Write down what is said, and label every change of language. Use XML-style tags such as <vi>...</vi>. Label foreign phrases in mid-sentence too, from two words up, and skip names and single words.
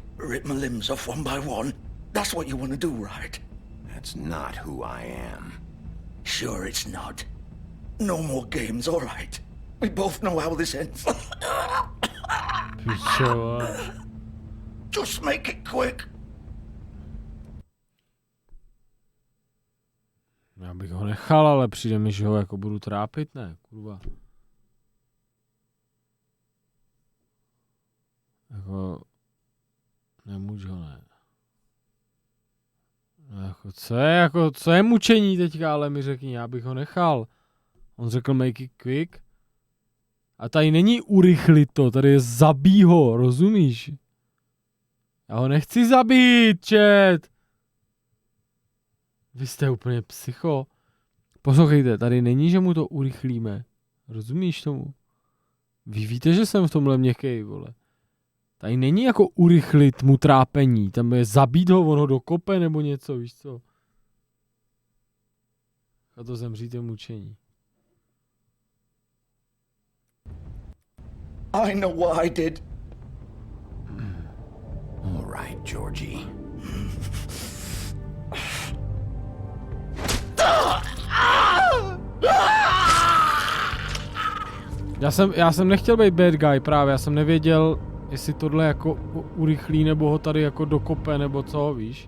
<en>Rip my limbs off one by one? That's what you wanna do, right? That's not who I am. Sure it's not. No more games, alright? We both know how this ends. Just make it quick.</en> <cs>Já bych ho nechal, ale přijde mi, že ho jako budu trápit, ne, kurva. Jako, nemůžu ho, ne. Jako, co je mučení teďka, ale mi řekni, já bych ho nechal. On řekl</cs> <en>make it quick.</en> <cs>A tady není urychlit to, tady je zabij ho, rozumíš? Já ho nechci zabít, chat. Vy jste úplně psycho. Poslouchejte, tady není, že mu to urychlíme. Rozumíš tomu? Vy víte, že jsem v tomhle měkkej, vole. Tady není jako urychlit mu trápení. Tam je zabít ho, on ho dokope nebo něco, víš co? A to zemřít mučení.</cs> <en>I know what I did. All right, Georgie.</en> <cs>Já jsem nechtěl být</cs> <en>bad guy</en> <cs>právě, já jsem nevěděl, jestli tohle jako urychlí nebo ho tady jako dokope nebo co, víš.</cs>